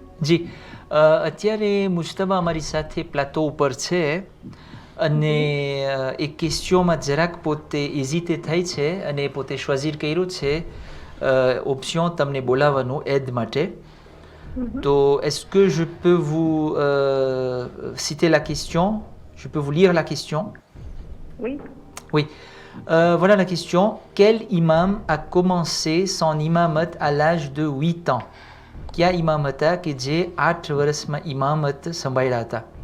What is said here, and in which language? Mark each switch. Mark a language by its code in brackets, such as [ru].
[gu] જી અત્યારે મુજતબા અમારી સાથે પ્લાટો ઉપર છે અને એક ક્વેશ્ચનમાં જરાક પોતે હેઝિટેટ થઈ છે અને પોતે choisir કર્યું છે ઓપ્શન તમને બોલાવવાનું એડ માટે. [fr] તો est-ce que je peux vous citer la question? Je peux vous lire la question? Oui. Oui. Voilà la question. Quel imam a commencé son imamat à l'âge de 8 ans? [gu] Kya imam hata કે જે 8 વર્ષમાં ઇમામત સંભાળ્યા હતા?